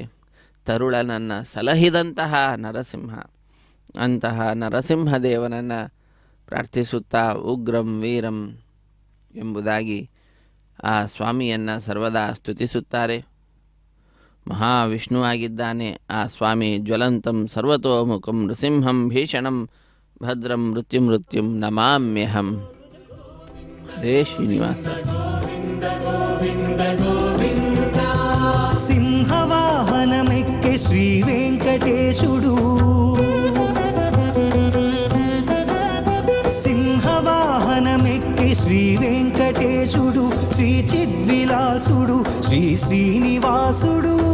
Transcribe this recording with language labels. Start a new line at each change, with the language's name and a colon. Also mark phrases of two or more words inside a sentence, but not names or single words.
Kannada: ತರುಳನನ್ನು ಸಲಹಿದಂತಹ ನರಸಿಂಹ, ಅಂತಹ ನರಸಿಂಹದೇವನನ್ನು ಪ್ರಾರ್ಥಿಸುತ್ತಾ ಉಗ್ರಂ ವೀರಂ ಎಂಬುದಾಗಿ ಆ ಸ್ವಾಮಿಯನ್ನು ಸರ್ವದಾ ಸ್ತುತಿಸುತ್ತಾರೆ. ಮಹಾವಿಷ್ಣುವಾಗಿದ್ದಾನೆ ಆ ಸ್ವಾಮಿ.
Sanskrit: ಜ್ವಲಂತಂ ಸರ್ವತೋಮುಖಂ ನೃಸಿಂಹಂ ಭೀಷಣಂ ಭದ್ರಂ ಮೃತ್ಯುಂ ನಮಾಮ್ಯಹಂ.
Kannada: ಹರೇ ಶ್ರೀನಿವಾಸ.
Telugu: సింహవాహనమెక్కి శ్రీ వెంకటేశుడు, సింహవాహనమెక్కి శ్రీ వెంకటేశుడు, శ్రీ చిద్విలాసుడు శ్రీ శ్రీనివాసుడు.